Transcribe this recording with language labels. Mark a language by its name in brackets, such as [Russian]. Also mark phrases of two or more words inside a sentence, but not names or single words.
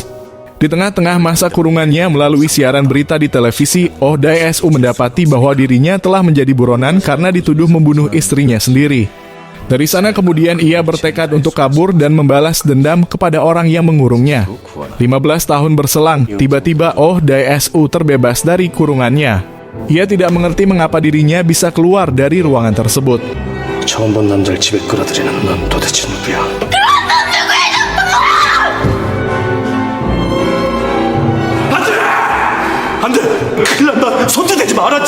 [Indonesian] Di tengah-tengah masa kurungannya, melalui siaran berita di televisi, Oh Dae-soo mendapati bahwa dirinya telah menjadi buronan karena dituduh membunuh istrinya sendiri. Dari sana kemudian ia bertekad untuk kabur dan membalas dendam kepada orang yang mengurungnya. 15 tahun berselang, tiba-tiba Oh Dae-soo terbebas dari kurungannya. Ia tidak mengerti mengapa dirinya bisa keluar dari ruangan tersebut. [Korean] 처음 본 남자를 집에 끌어들이는 넌 도대체 누구야? 안 돼! 큰일 난다! 손도 대지 말았지!